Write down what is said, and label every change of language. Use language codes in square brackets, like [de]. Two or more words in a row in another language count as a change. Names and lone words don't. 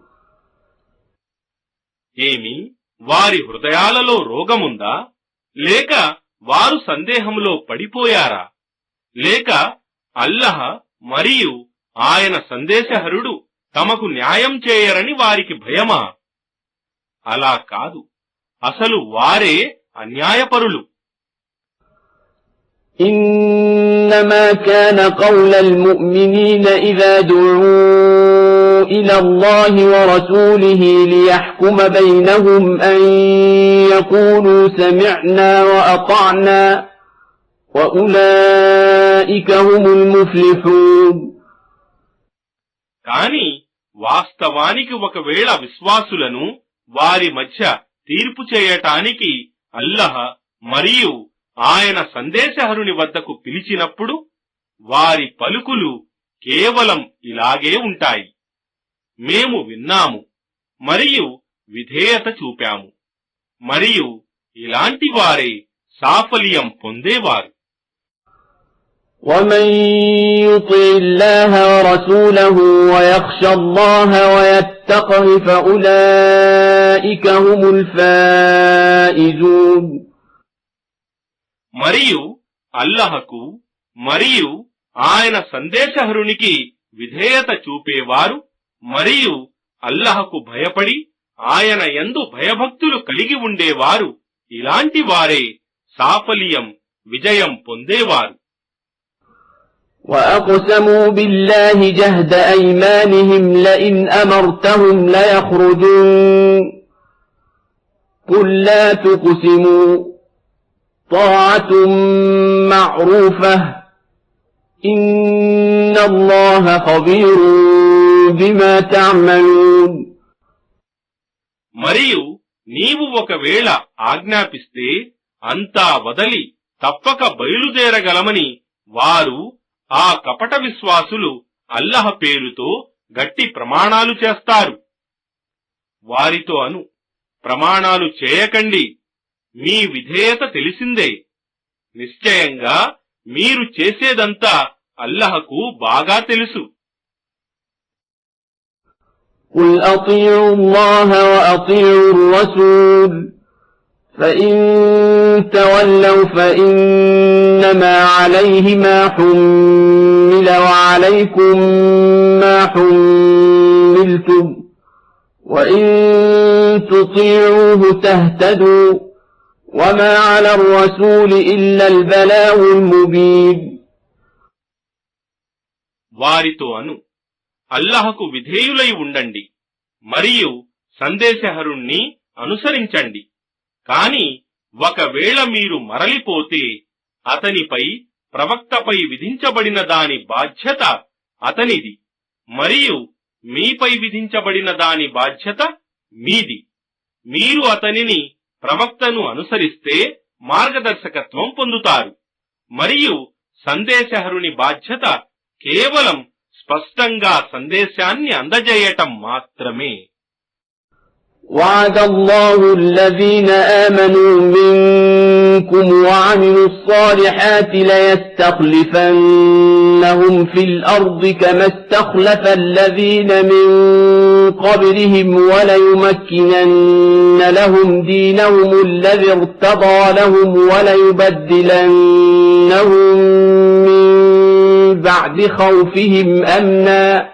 [te] ఏమి వారి హృదయాలలో రోగముందా, లేక వారు సందేహంలో పడిపోయారా, లేక అల్లహ మరియు ఆయన సందేశహరుడు తమకు న్యాయం చేయరని వారికి భయమా? అలా కాదు, అసలు వారే అన్యాయపరులు. [ar] إنما كان قول المؤمنين إذا دعوا إلى الله ورسوله ليحكم بينهم أن يقولوا سمعنا وأطعنا وأولئك هم المفلحون. [te] కాని వాస్తవానికి ఒకవేళ విశ్వాసులను వారి మధ్య తీర్పు చేయటానికి అల్లహ మరియు ఆయన సందేశహరుని వద్దకు పిలిచినప్పుడు వారి పలుకులు కేవలం ఇలాగే ఉంటాయి, మేము విన్నాము మరియు విధేయత చూపాము, మరియు ఇలాంటి వారే సాఫల్యం పొందేవారు. [ar] وَمَن يُطِعِ اللَّهَ وَرَسُولَهُ وَيَخْشَ اللَّهَ وَيَتَّقْهِ فَأُولَئِكَ هُمُ الْفَائِزُونَ. [te] మరియు అల్లహకు మరియు ఆయన సందేశహరునికి విధేయత చూపేవారు మరియు అల్లహకు భయపడి ఆయన యందు భయభక్తులు కలిగి ఉండేవారు ఇలాంటి వారే సాఫల్యం విజయం పొందేవారు. [ar] وَأَقْسَمُوا بِاللَّهِ جَهْدَ أَيْمَانِهِمْ لَئِنْ أَمَرْتَهُمْ لَيَخْرُجُونَ قُل لَّا تُقْسِمُوا طَاعَةٌ مَّعْرُوفَةٌ إِنَّ اللَّهَ خَبِيرٌ بِمَا تَعْمَلُونَ. [te] మరియు నీవు ఒకవేళ ఆజ్ఞాపిస్తే అంతా వదలి తప్పక బయలుదేరగలమని వారు ఆ కపట విశ్వాసులు అల్లహ పేరుతో గట్టి ప్రమాణాలు చేస్తారు. వారితో అను, ప్రమాణాలు చేయకండి, మీ విధేయత తెలిసిందే, నిశ్చయంగా మీరు చేసేదంతా అల్లహకు బాగా తెలుసు. [ar] قُلْ أَطِيعُوا اللَّهَ وَأَطِيعُوا الرَّسُولَ فَإِن تَوَلَّوْا فَإِنَّمَا عَلَيْهِ مَا حُمِّلَ وَعَلَيْكُمْ مَا حُمِّلْتُمْ وإن تطيعوه تهتدوا وما على الرسول إلا البلاغ المبين. [te] వారితో అను, అల్లాహకు విధేయులై ఉండండి మరియు సందేశహరుణ్ణి అనుసరించండి. కాని ఒకవేళ మీరు మరలిపోతే అతనిపై ప్రవక్తపై విధించబడిన దాని బాధ్యత అతనిది మరియు మీపై విధించబడిన దాని బాధ్యత మీది. మీరు అతనిని ప్రవక్తను అనుసరిస్తే మార్గదర్శకత్వం పొందుతారు మరియు సందేశహరుని బాధ్యత కేవలం స్పష్టంగా సందేశాన్ని అందజేయటం మాత్రమే. [ar] وعد الله الذين آمنوا منكم وعملوا الصالحات ليستخلفنهم في الأرض كما استخلف الذين من قبلهم وليمكنن لهم دينهم الذي ارتضى لهم وليبدلنهم من بعد خوفهم أمنا